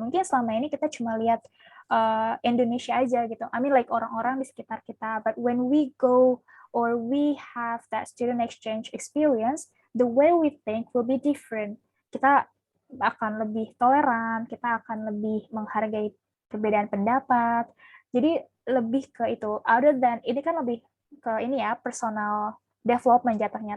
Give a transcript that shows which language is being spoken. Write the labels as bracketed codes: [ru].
[id] Mungkin selama ini kita cuma lihat Indonesia aja gitu. [en] I mean like [id] orang-orang di sekitar kita. [en] But when we go or we have that student exchange experience, the way we think will be different. [id] Kita akan lebih toleran, kita akan lebih menghargai perbedaan pendapat. Jadi lebih ke itu. Other than ini kan lebih ke ini ya, personal development jatuhnya.